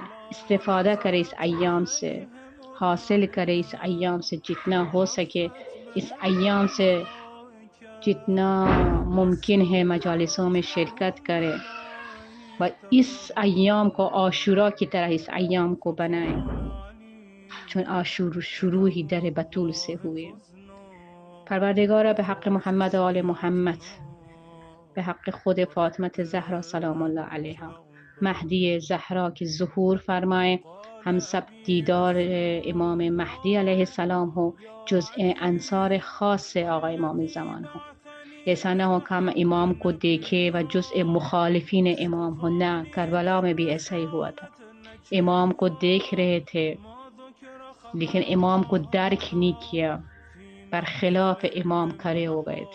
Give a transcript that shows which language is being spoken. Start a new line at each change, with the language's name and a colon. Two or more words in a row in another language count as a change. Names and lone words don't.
Urdu: استفادہ کرے اس ایام سے، حاصل کرے اس ایام سے جتنا ہو سکے، اس ایام سے جتنا ممکن ہے مجالسوں میں شرکت کرے، اور اس ایام کو عاشورہ کی طرح اس ایام کو بنائیں، چون عاشور شروع ہی در بتول سے ہوئے۔
Persian: پروردگارا به حق محمد و آل محمد، به حق خود فاطمه زهرا سلام الله علیها،
Urdu: مهدی زهرا کی ظهور فرمائیں، ہم سب دیدار امام مہدی علیہ السلام ہو، جزء انصار خاص سے آقا امام زمان ہو۔ ایسا نہ ہو کہ ہم امام کو دیکھے و جزء مخالفین امام ہو، نہ، کربلا میں بھی ایسا ہی ہوا تھا، امام کو دیکھ رہے تھے لیکن امام کو درک نہیں کیا، برخلاف امام کھڑے ہو گئے تھے۔